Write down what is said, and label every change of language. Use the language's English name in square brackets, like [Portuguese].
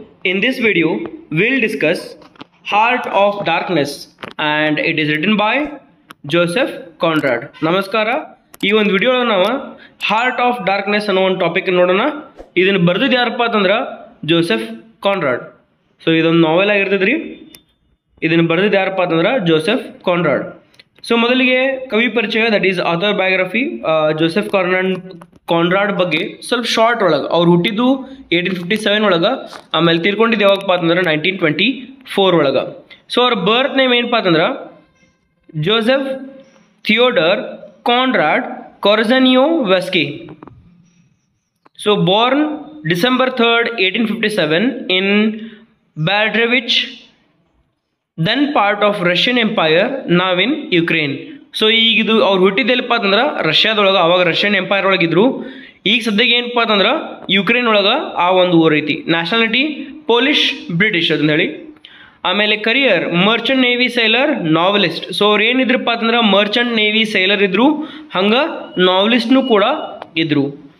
[English] In this video, we'll discuss Heart of Darkness and it is written by Joseph Conrad. [Kannada] ನಮಸ್ಕಾರ. ಈ ಒಂದು video ನಾವು heart of darkness ಅನ್ನೋ ಒಂದು topic ನೋಡೋಣ. ಇದನ್ನು ಬರೆದಿದ್ದು ಯಾರಪ್ಪ ಅಂತಂದ್ರೆ ಜೋಸೆಫ್ ಕಾನ್ರಾಡ್. ಸೊ ಇದೊಂದು ನಾವೆಲ್ ಆಗಿರ್ತದ್ರಿ. ಇದನ್ನು ಬರೆದಿದ್ದು ಯಾರಪ್ಪ ಅಂತಂದ್ರೆ ಜೋಸೆಫ್ ಕಾನ್ರಾಡ್. ಸೊ ಮೊದಲಿಗೆ ಕವಿ ಪರಿಚಯ, [English] That is author biography. [Kannada] Joseph Conrad ಬಗ್ಗೆ ಸ್ವಲ್ಪ ಶಾರ್ಟ್ ಒಳಗೆ, ಅವ್ರು ಹುಟ್ಟಿದ್ದು 1857 ಒಳಗೆ, ಆಮೇಲೆ ತೀರ್ಕೊಂಡಿದ್ದು ಯಾವಾಗಪ್ಪ ಅಂತಂದ್ರೆ 1924 ಒಳಗೆ. ಸೊ ಅವ್ರ ಬರ್ತ್ ನೇಮ್ ಏನಪ್ಪ ಅಂತಂದ್ರೆ Joseph Theodore Conrad ಕೊರ್ಜನಿಯೋವ್ಸ್ಕಿ. [English] So born December 3rd, 1857 in Berdevich, then part of Russian Empire, now in Ukraine. [Kannada] So ಈಗ ಇದು ಅವ್ರು ಹುಟ್ಟಿದ್ದೆಲ್ಲಪ್ಪ ಅಂತಂದ್ರೆ ರಷ್ಯಾದೊಳಗೆ, ಅವಾಗ ರಷ್ಯನ್ ಎಂಪೈರ್ ಒಳಗಿದ್ರು. ಈಗ ಸದ್ಯಕ್ಕೆ ಏನಪ್ಪ ಅಂತಂದ್ರೆ ಯುಕ್ರೇನ್ ಒಳಗೆ ಆ ಒಂದು ಊರು ಐತಿ. [English] nationality Polish British [Kannada] ಅಂತ ಹೇಳಿ. ಆಮೇಲೆ [English] Career merchant navy sailor, novelist. [Kannada] So ಅವ್ರು ಏನಿದ್ರಪ್ಪ ಅಂತಂದ್ರೆ ಮರ್ಚೆಂಟ್ ನೇವಿ ಸೈಲರ್ ಇದ್ರು, ಹಂಗೆ ನಾವೆಲಿಸ್ಟ್ನು ಕೂಡ ಇದ್ರು.